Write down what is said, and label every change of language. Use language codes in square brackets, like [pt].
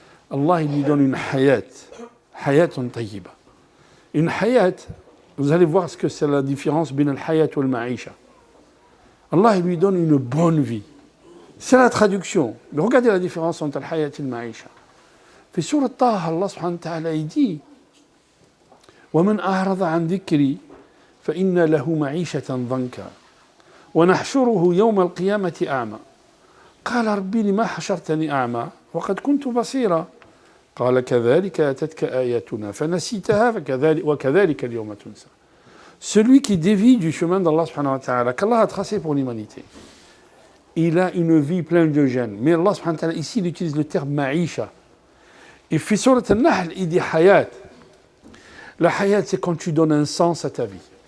[fr] Allah, il lui donne une hayat, hayatun tayyiba. Une hayat, vous allez voir ce que c'est la différence entre le hayat et le ma'isha. Allah, il lui donne une bonne vie. C'est la traduction. Mais regardez la différence entre le hayat et le ma'isha. [ar] في سورة طه الله سبحانه وتعالى يدي ومن أعرض عن ذكري فإن له معيشة ضنكا ونحشره يوم القيامة أعمى قال ربي لما حشرتني أعمى وقد كنت بصيرا قال كذلك أتتك آياتنا فنسيتها وكذلك اليوم تنسى. [fr] Celui qui dévie du chemin d'Allah subhanahu wa ta'ala, qu'Allah a tracé pour l'humanité, il a une vie pleine de gêne. Mais Allah subhanahu wa ta'ala, ici, il utilise le terme ma'isha. Et في سورة النحل, il dit hayat. La hayat, c'est quand tu donnes un sens à ta vie.